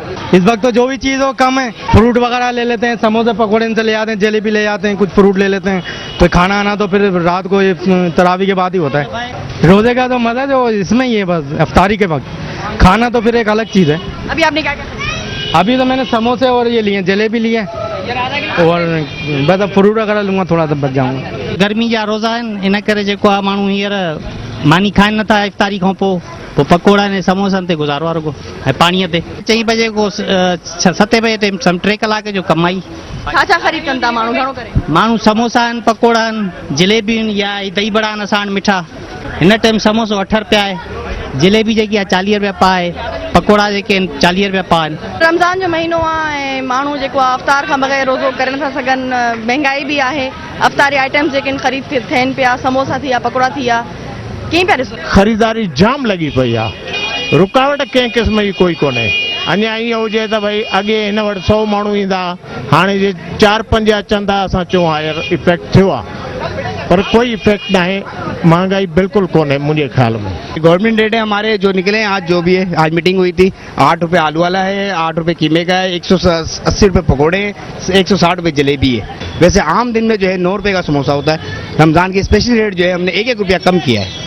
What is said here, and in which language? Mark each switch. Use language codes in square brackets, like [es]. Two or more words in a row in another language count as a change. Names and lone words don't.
[hi] इस वक्त तो जो भी चीज़ हो कम है, फ्रूट वगैरह ले लेते हैं, समोसे पकौड़े से ले आते हैं, जलेबी ले आते हैं, कुछ फ्रूट ले लेते हैं, तो खाना आना तो फिर रात को ये तरावी के बाद ही होता है। रोज़े का तो मज़ा जो इसमें ही है, बस इफ्तारी के वक्त खाना तो फिर एक अलग चीज़ है। अभी आपने क्या क्या? अभी तो मैंने समोसे और ये लिए, जलेबी लिए, और बस अब फ्रूट वगैरह लूँगा, थोड़ा सा बच जाऊँगा। [sd] गर्मी जा रोज़ा आहिनि, इन करे जेको आहे माण्हू हींअर मानी खाइनि नथा इफ्तारी खां पोइ पकोड़ा ने समोसनि ते गुज़ारो आहे रुॻो, ऐं पाणीअ ते 4 बजे को 7 बजे ते 3 कलाक जो कमाई। छा खरीद कनि था माण्हू, घणो करे? माण्हू समोसा आहिनि, पकोड़ा आहिनि, जलेबियूं आहिनि, या दही बड़ा आहिनि असां वटि मिठा। हिन टाइम समोसो 8 रुपया आहे, जलेबी जेकी आहे 40 रुपया पा आहे, पकोड़ा जेके आहिनि 40 रुपया पा आहिनि। रमज़ान जो महीनो आहे ऐं माण्हू जेको आहे अफ्तार खां बग़ैर रोज़ो करे नथा सघनि, महांगाई बि आहे, अफ्तारी आइटम्स जेके आहिनि ख़रीद थियनि पिया, समोसा थी विया, पकोड़ा थी विया, कीअं पिया ॾिसो? ख़रीदारी जाम लगी पई आहे, रुकावट कंहिं क़िस्म जी कोई कोन्हे। अञा ईअं हुजे त भई अॻे हिन वटि 100 माण्हू ईंदा, हाणे जे 4-5 अचनि था, असां चऊं [en] higher effect [sd] थियो आहे, [hi] पर कोई इफेक्ट ना है, महंगाई बिल्कुल कौन है मुझे ख्याल में। गवर्नमेंट रेट है हमारे जो निकले हैं आज, जो भी है आज मीटिंग हुई थी, 8 रुपये आलू वाला है, 8 रुपये कीमे का है, 180 रुपये पकोड़े, 160 रुपये जलेबी है। वैसे आम दिन में जो है 9 रुपये का समोसा होता है, रमजान की स्पेशल रेट जो है हमने 1-1 रुपया कम किया है।